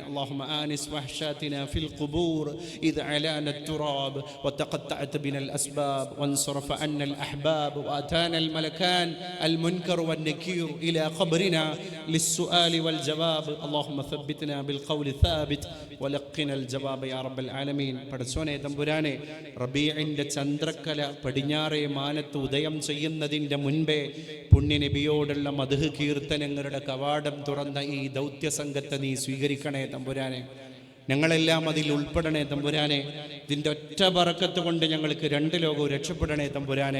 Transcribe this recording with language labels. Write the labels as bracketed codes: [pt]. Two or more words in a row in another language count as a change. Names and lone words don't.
[ar] اللهم آنس وحشاتنا في القبور إذ علانا التراب وتقطعت بنا الأسباب، وانصرف عنا الأحباب، وأتانا الملكان المنكر والنكير إلى قبرنا للسؤال والجواب. اللهم ثبتنا بالقول الثابت ولقنا الجواب يا رب العالمين. [ml] പടച്ചോനെ തമ്പുരാനെ, റബീഇന്റെ ചന്ദ്രക്കല പടിഞ്ഞാറേ മാനത്ത് ഉദയം ചെയ്യുന്നതിൻ്റെ മുൻപേ പുണ്യനബിയോടുള്ള മദ്ഹ് കീർത്തനങ്ങളുടെ കവാടം തുറന്ന ഈ ദൗത്യ സംഘത്തെ നീ സ്വീകരിക്കണേ തമ്പുരാനെ. ഞങ്ങളെല്ലാം അതിൽ ഉൾപ്പെടണേ തമ്പുരാനെ. ഇതിൻ്റെ ഒറ്റ ബറക്കത്ത് കൊണ്ട് ഞങ്ങൾക്ക് രണ്ട് ലോകവും രക്ഷപ്പെടണേ തമ്പുരാനെ.